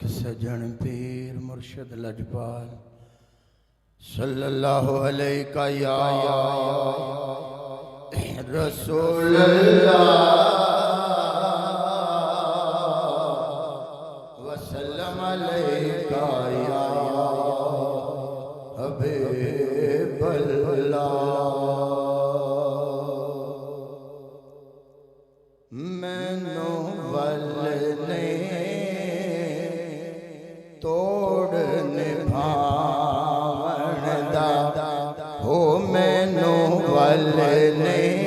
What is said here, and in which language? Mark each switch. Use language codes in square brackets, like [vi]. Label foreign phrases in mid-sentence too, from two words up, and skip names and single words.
[pa] سجن پیر مرشد لجپال [ar] صلى الله عليه يا رسول وسلم عليك يا حبيب الله. [pa] مینوں ولنے توڑ نبھاون دا ہو، مینوں ولنے